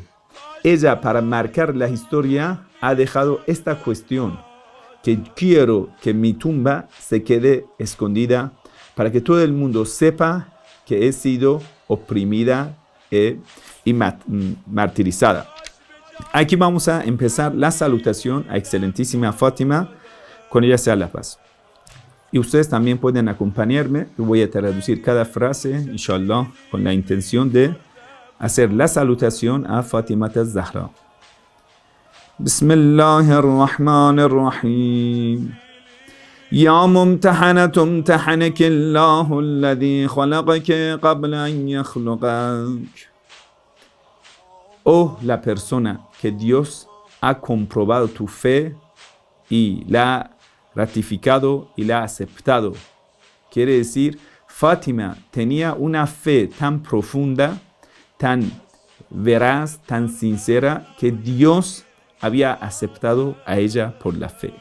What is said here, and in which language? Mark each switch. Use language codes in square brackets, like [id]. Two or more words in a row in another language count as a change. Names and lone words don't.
[es] Ella, para marcar la historia, ha dejado esta cuestión, que quiero que mi tumba se quede escondida para que todo el mundo sepa que he sido oprimida y martirizada. Aquí vamos a empezar la salutación a excelentísima Fátima, con ella sea la paz. Y ustedes también pueden acompañarme. Yo voy a traducir cada frase, inshallah, con la intención de hacer la salutación a Fátima az-Zahra. Bismillahirrahmanirrahim. [ar] يا ممتحنة امتحنك الله الذي خلقك قبل أن يخلقك. [es] Oh, la persona que Dios ha comprobado tu fe y la ha ratificado y la ha aceptado. Quiere decir, Fátima tenía una fe tan profunda, tan veraz, tan sincera, que Dios había aceptado a ella por la fe.